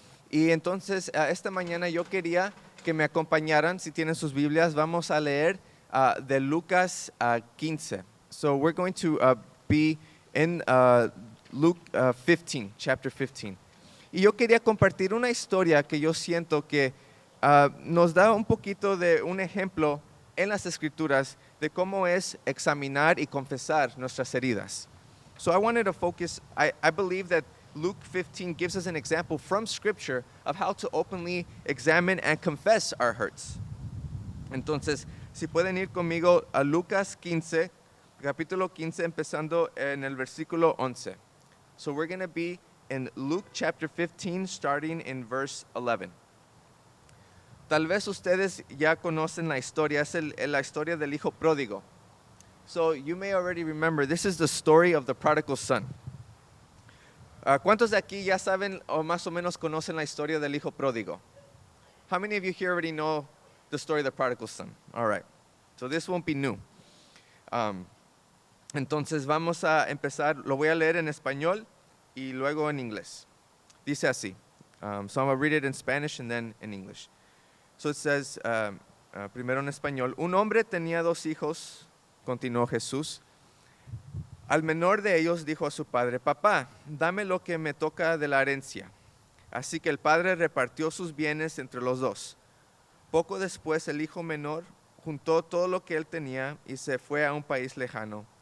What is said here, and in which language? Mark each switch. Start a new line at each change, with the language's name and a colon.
Spanish: Y entonces esta mañana yo quería que me acompañaran, si tienen sus Biblias, vamos a leer de Lucas 15.
English: So we're going to be in Luke 15, chapter 15.
Spanish: Y yo quería compartir una historia que yo siento que nos da un poquito de un ejemplo en las Escrituras de cómo es examinar y confesar nuestras heridas.
English: So I wanted to focus, I believe that Luke 15 gives us an example from Scripture of how to openly examine and confess our hurts.
Spanish: Entonces, si pueden ir conmigo a Lucas 15, capítulo 15, empezando en el versículo 11.
English: So we're going to be in Luke chapter 15, starting in verse 11.
Spanish: Tal vez ustedes ya conocen la historia, es la historia del hijo pródigo.
English: So you may already remember, this is the story of the prodigal son.
Spanish: ¿Cuántos de aquí ya saben o más o menos conocen la historia del hijo pródigo?
English: How many of you here already know the story of the prodigal son? All right. So this won't be new.
Spanish: Entonces vamos a empezar, lo voy a leer en español y luego en inglés. Dice así.
English: So I'm going to read it in Spanish and then in English. So it says,
Spanish: primero en español. Un hombre tenía 2 hijos, continuó Jesús. Al menor de ellos dijo a su padre, papá, dame lo que me toca de la herencia. Así que el padre repartió sus bienes entre los 2. Poco después el hijo menor juntó todo lo que él tenía y se fue a un país lejano.